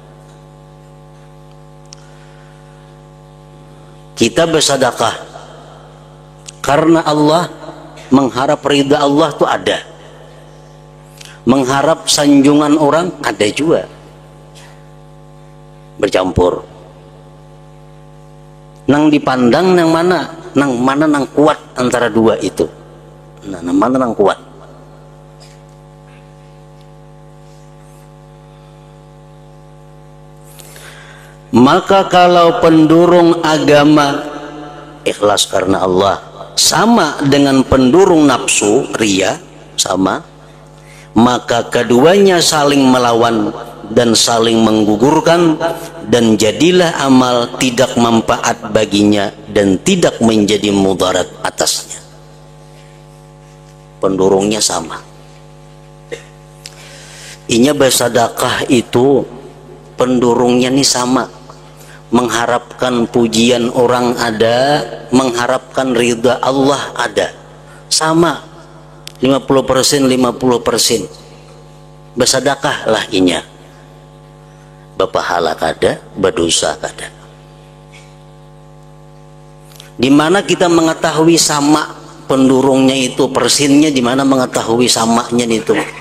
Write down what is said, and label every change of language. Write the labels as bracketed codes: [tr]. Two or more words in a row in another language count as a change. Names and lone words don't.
[id] Kita bersedekah karena Allah, mengharap ridha Allah itu ada, mengharap sanjungan orang ada juga, bercampur. [bjn] Nang dipandang nang mana nang kuat antara dua itu. Nah, nang mana nang kuat? [id] Maka kalau pendurung agama ikhlas karena Allah sama dengan pendurung nafsu ria, sama, maka keduanya saling melawan dan saling menggugurkan, dan jadilah amal tidak manfaat baginya dan tidak menjadi mudarat atasnya. Pendurungnya sama. [bjn] Inya bersedekah itu pendurungnya nih sama. [id] Mengharapkan pujian orang ada, mengharapkan ridha Allah ada, sama 50% 50%. [bjn] Bersedekah lah inya, berpahala kada, berdosa kada. [id] Di mana kita mengetahui sama pendurungnya itu, persennya di mana mengetahui samanya itu.